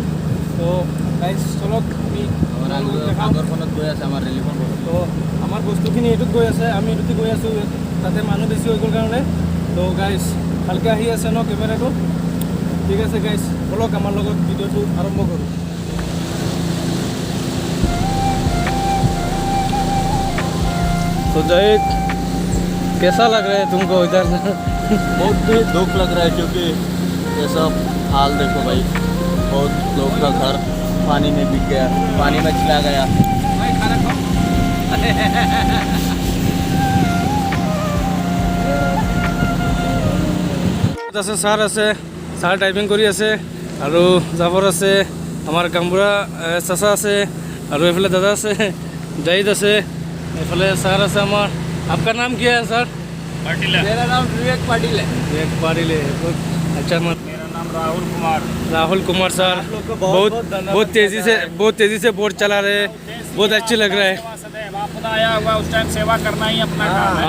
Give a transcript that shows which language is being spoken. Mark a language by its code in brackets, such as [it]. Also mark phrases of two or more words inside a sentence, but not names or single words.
[as] তো গাইছ চলক, আমি আগৰখনত গৈ আছে আমাৰ ৰিলিফৰ। তো আমাৰ বস্তুখিনি এইটোত গৈ আছে, আমি এইটোতে গৈ আছোঁ। তাতে মানুহ বেছি হৈ গ'ল কাৰণে। তো গাইছ ভালকৈ আহি আছে ন কেমেৰাটো? ঠিক আছে গাইছ, বলক আমাৰ লগত ভিডিঅ'টো আৰম্ভ কৰোঁ। [hi] तो जाहिद, कैसा लग रहा है तुमको इधर? बहुत ही दुख लग रहा है, क्योंकि ये सब हाल देखो भाई, बहुत लोग का घर पानी में बिक गया, पानी में चला गया। [as] আছে ছাৰ আছে, ছাৰ ড্ৰাইভিং কৰি আছে, আৰু জাফৰ আছে, আমাৰ গামবুঢ়া চাচা আছে, আৰু এইফালে দাদা আছে, জাহিদ আছে, এইফালে ছাৰ আছে আমাৰ। [hi] आपका नाम क्या है सर? पाटिल। मेरा नाम विवेक पाटिल है। विवेक पाटिल है। अच्छा, मेरा नाम राहुल कुमार सर बहुत तेजी से बोट चला रहे हैं, बहुत अच्छे लग रहा है। आपदा आया हुआ उस टाइम सेवा करना ही अपना काम है।